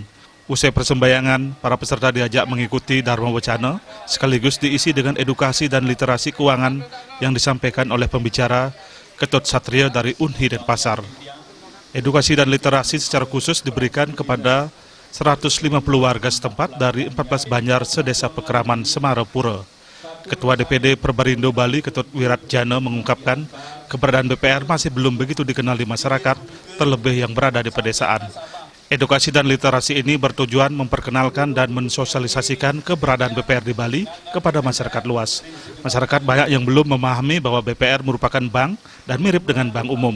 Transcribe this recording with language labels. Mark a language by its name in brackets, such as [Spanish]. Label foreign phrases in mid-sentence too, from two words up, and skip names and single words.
[Indonesian] Usai persembahyangan, para peserta diajak mengikuti Dharma Wacana sekaligus diisi dengan edukasi dan literasi keuangan yang disampaikan oleh pembicara Ketut Satria dari Unhi Denpasar. Edukasi dan literasi secara khusus diberikan kepada 150 warga setempat dari 14 banjar sedesa Pekraman Semarapura. Ketua DPD Perbarindo Bali Ketut Wiratjana mengungkapkan keberadaan BPR masih belum begitu dikenal di masyarakat, terlebih yang berada di pedesaan. Edukasi dan literasi ini bertujuan memperkenalkan dan mensosialisasikan keberadaan BPR di Bali kepada masyarakat luas. Masyarakat banyak yang belum memahami bahwa BPR merupakan bank dan mirip dengan bank umum.